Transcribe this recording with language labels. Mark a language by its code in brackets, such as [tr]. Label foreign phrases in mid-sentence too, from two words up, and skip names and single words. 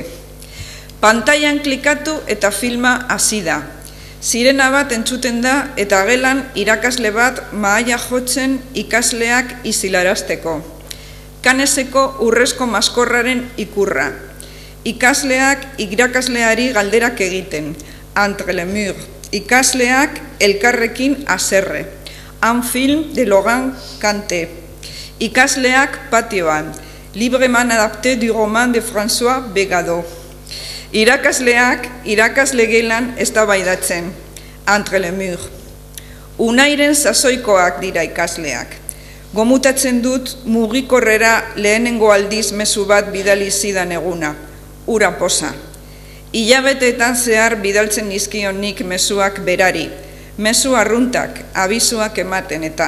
[eu] Pantailan klikatu eta filma hasi da. Sirena bat entzuten da eta gelan irakasle bat mahaia jotzen ikasleak isilarazteko. Canneseko urrezko maskorraren ikurra. Ikasleak irakasleari galderak egiten. Entre les murs. Ikasleak elkarrekin haserre. [fr] Un film de Laurent Kanté. [eu] Ikasleak patioan. [fr] Librement adapté du roman de François Begado. [eu] Irakasleak irakasle gelan eztabaidatzen. Entre les murs. Unairen sasoikoak dira ikasleak. Gomutatzen dut mugikorrera lehenengo aldiz mezu bat bidali zidan eguna. Ura posa. Hilabeteetan zehar bidaltzen nizkion nik mezuak berari. Mezu arruntak, abizuak ematen eta.